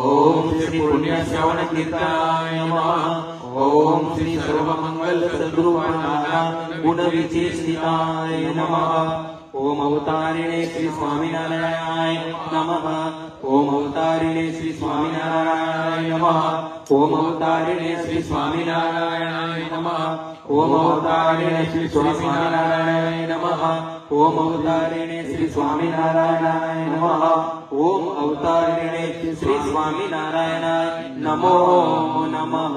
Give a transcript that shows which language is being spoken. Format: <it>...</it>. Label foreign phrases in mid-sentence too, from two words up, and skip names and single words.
<sa>ओम श्री पुण्य श्रवण कीर्तनाय नमः। ओम श्री सर्वमंगल सद्रूपनारायण गुण विचेष्टिताय नमः। ओम अवतारिणे श्री स्वामीनारायणाय नमः। ओम अवतारिणे श्री स्वामीनारायणाय नमः। ઓમ અવતારિણે શ્રી સ્વામિનારાયણાય નમઃ. ઓમ અવતારિણે શ્રી સ્વામિનારાયણાય નમઃ. ઓમ અવતારિણે શ્રી સ્વામિનારાયણાય નમઃ. ઓમ અવતારિણે શ્રી સ્વામિનારાયણાય નમો નમઃ.</sa>